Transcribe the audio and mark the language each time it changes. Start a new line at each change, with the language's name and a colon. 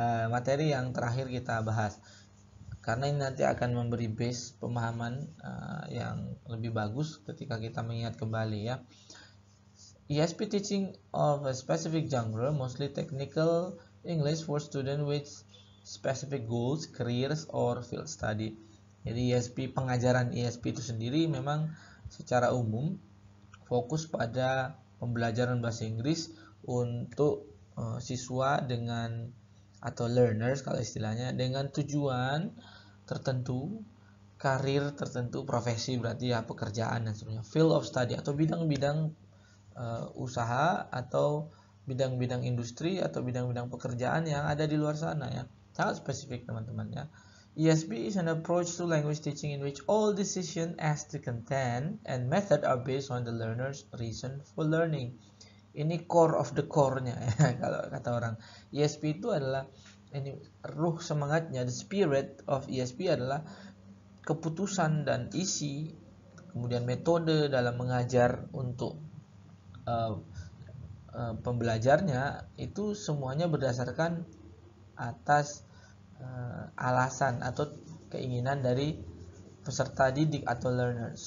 Indonesian: Materi yang terakhir kita bahas, karena ini nanti akan memberi base pemahaman yang lebih bagus ketika kita mengingat kembali ya.
English: ESP teaching of a specific genre, mostly technical English for students with specific goals, careers, or field study.
Indonesian: Jadi pengajaran ESP itu sendiri memang secara umum fokus pada pembelajaran bahasa Inggris untuk siswa dengan atau learners kalau istilahnya, dengan tujuan tertentu, karir tertentu, profesi berarti ya, pekerjaan dan sebagainya,
English: field of study
Indonesian: atau bidang-bidang usaha atau bidang-bidang industri atau bidang-bidang pekerjaan yang ada di luar sana ya. Sangat spesifik teman-teman ya.
English: ESP is an approach to language teaching in which all decisions as to content and method are based on the learner's reason for learning.
Indonesian: Ini core of the core-nya ya, kalau kata orang. ESP itu adalah ini ruh semangatnya,
English: the spirit of ESP
Indonesian: adalah keputusan dan isi, kemudian metode dalam mengajar untuk pembelajarnya itu semuanya berdasarkan atas alasan atau keinginan dari peserta didik atau learner.